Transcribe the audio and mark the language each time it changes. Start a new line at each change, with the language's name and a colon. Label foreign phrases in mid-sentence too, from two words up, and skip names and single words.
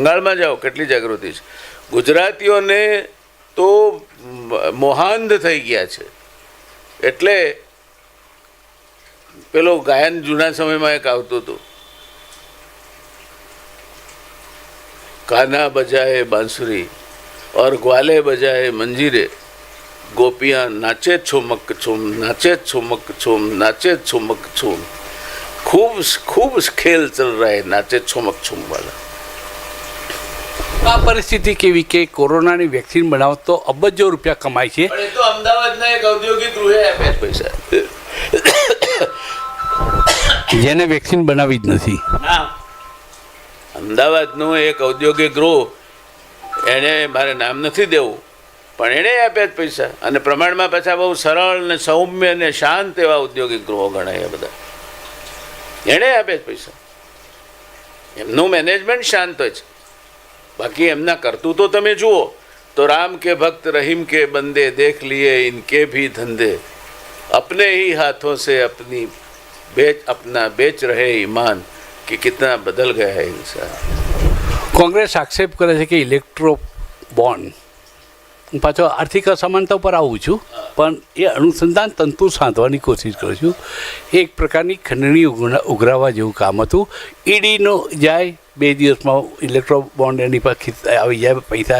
Gujarati: બંગાળમાં જાઓ, કેટલી જાગૃતિ છે. ગુજરાતીઓને તો મોહાંધ થઈ ગયા છે. એટલે પેલો ગાયન જૂના સમયમાં એક આવતું હતું,
Hindi: काना बजाए बांसुरी और ग्वाले बजाए मंजीरे, गोपियाँ नाचे छुमक छुम, नाचे छुमक छुम, नाचे छुमक छुम, खूब खेल चल रहा है नाचे छुमक छुम वाला.
Gujarati: આ પરિસ્થિતિ કેવી કે કોરોનાની વેક્સિન બનાવો તો અબજો રૂપિયા કમાય છે. પણ એ તો અમદાવાદના એક ઔદ્યોગિક ગૃહે આપે પૈસા, જેને વેક્સિન બનાવી જ નથી. અમદાવાદનું એક ઔદ્યોગિક ગૃહ, એણે મારે નામ નથી દેવું, પણ એણે આપ્યા જ પૈસા. અને પ્રમાણમાં પાછા બહુ સરળ ને સૌમ્ય ને શાંત એવા ઔદ્યોગિક ગૃહો ગણાય બધા. એણે આપ્યા જ પૈસા. એમનું મેનેજમેન્ટ શાંત હોય છે. બાકી એમના કરતૂતો તમે જુઓ તો
Hindi: राम के भक्त रहीम के बंदे देख लीए इनके भी धंधे, अपने ही हाथों से अपना बेच रहे ईमान कि कितना बदल गया है इंसान.
Gujarati: કોંગ્રેસ આક્ષેપ કરે છે કે ઇલેક્ટ્રો બોન્ડ, હું પાછો આર્થિક અસમાનતા ઉપર આવું છું, પણ એ અનુસંધાન તંતુ સાધવાની કોશિશ કરું છું. એક પ્રકારની ખંડણી ઉઘરાવા જેવું કામ હતું. ઈડીનો જાય 2 દિવસમાં ઇલેક્ટ્રો બોન્ડ એની પર આવી જાય પૈસા.